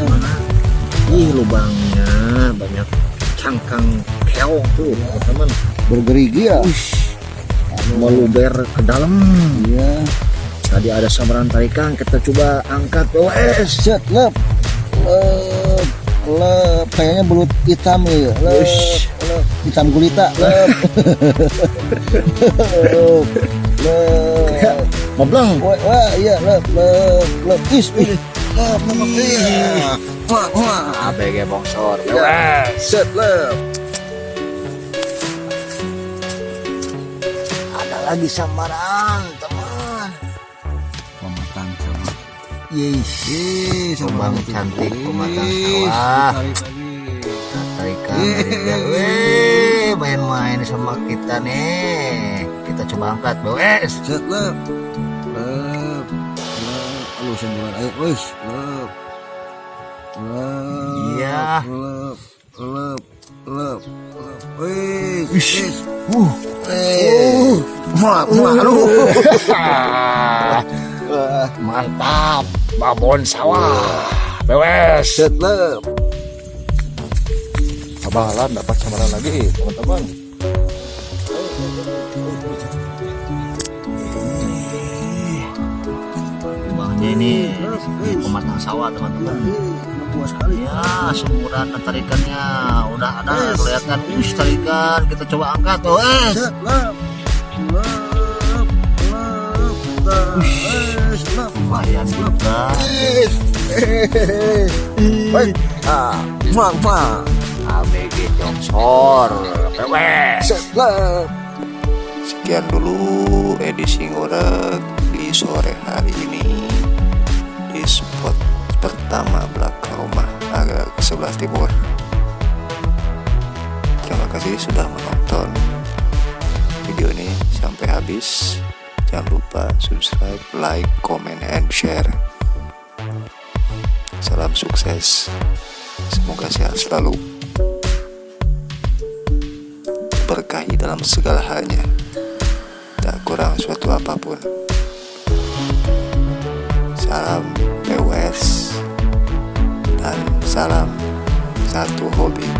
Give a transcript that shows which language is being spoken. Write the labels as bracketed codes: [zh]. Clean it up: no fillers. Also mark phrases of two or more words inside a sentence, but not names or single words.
[id] Ih, lubangnya banyak cangkang keong tuh, teman-teman. Bergerigi ya. Meluber ke dalam. Iya. Tadi ada samaran tarikan, kita coba angkat. Wes. Set, lep. Lep. Kayaknya belut hitam ya. Lep. Lep. Hitam gulita. Lep. Lep. Mableng. Wah, iya, lep. Lep. Is. Lep. Iya. Wah, BG bongsor. Wes. Set, lep. Ada lagi samaran, teman. Pematang sama. Yeay. Lubang cantik pematang sawah. Tarikan. Weh, main-main sama kita nih. Kita coba angkat, wes. Set, lep. Lep. Aduh, semburan air. Wis, lep. Lep. Iya. Lep. Lep. Lep. Wis. Wis. Mantap, babon sawah. Bewes. Set, lep. Abalan dapat samaran lagi, teman-teman. Lubangnya ini pematang sawah, teman-teman. Puas sekali. Ya, semburan tarikannya udah ada kelihatan. Tarikan, kita coba angkat, wes. Set, lep. Lep. Lep. Wis, lep. Lumayan juga. Baik. Muah. ABG Jongsor, bewes. Set, lep. Sekian dulu edisi ngorek di sore hari ini di spot pertama belakang rumah agak ke sebelah timur. Terima kasih sudah menonton video ini sampai habis. Jangan lupa subscribe, [en] like, comment, and share. [id] Salam sukses. Semoga sehat selalu. Berkahi dalam segala halnya. Tak kurang suatu apapun. Salam PWS dan salam satu hobi.